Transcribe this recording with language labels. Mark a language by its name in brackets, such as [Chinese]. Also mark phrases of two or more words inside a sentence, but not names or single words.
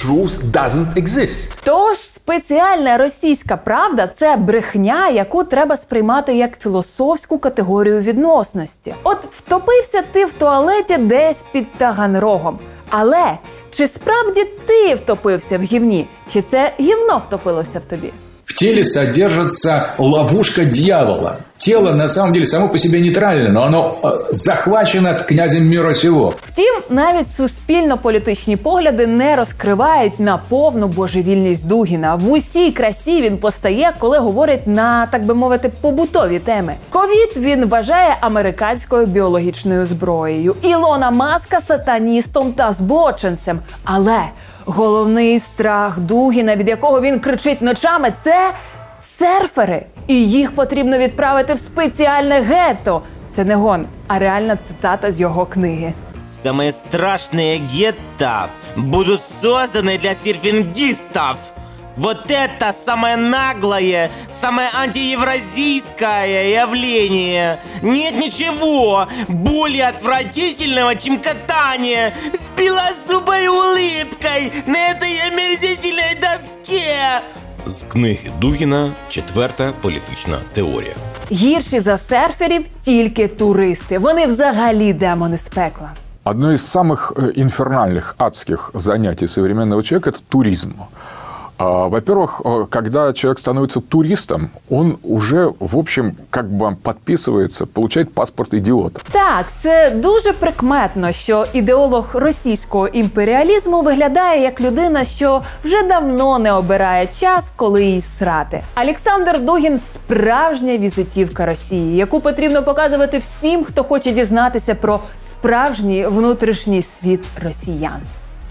[Ukrainian] Тож спеціальна російська правда – це брехня, яку треба сприймати як філософську категорію відносності. От втопився ти в туалеті десь під Таганрогом. Але чи справді ти втопився в гівні? Чи це гівно втопилося в тобі? [Russian] В теле содержится ловушка дьявола. Тело, на самом деле, само по себе нейтрально, но оно захвачено князем мира сего. [Ukrainian] Втім, навіть суспільно-політичні погляди не розкривають наповну божевільність Дугіна. В усій красі він постає, коли говорить на, так би мовити, побутові теми. Ковід він вважає американською біологічною зброєю. Ілона Маска – сатаністом та збоченцем. Але головний страх Дугіна, від якого він кричить ночами, це серфери. І їх потрібно відправити в спеціальне гетто. Це не гон, а реальна цитата з його книги. [Russian] Самые страшные гетто будут созданы для серфингистов. Вот это самое наглое, самое антиевразийское явление. Нет ничего более отвратительного, чем катание с белозубой улыбкой на этой омерзительной доске. [Ukrainian] З книги Дугіна «Четверта політична теорія». Гірші за серферів тільки туристи. Вони взагалі демони з пекла. [Russian] Одно из самых инфернальных, адских занятий современного человека – это туризм. Во-первых, когда человек становится туристом, он уже, в общем, как бы подписывается, получает паспорт идиота. [Ukrainian] Так, це дуже прикметно, що ідеолог російського імперіалізму виглядає як людина, що вже давно не обирає час, коли їй срати. Олександр Дугін – справжня візитівка Росії, яку потрібно показувати всім, хто хоче дізнатися про справжній внутрішній світ росіян.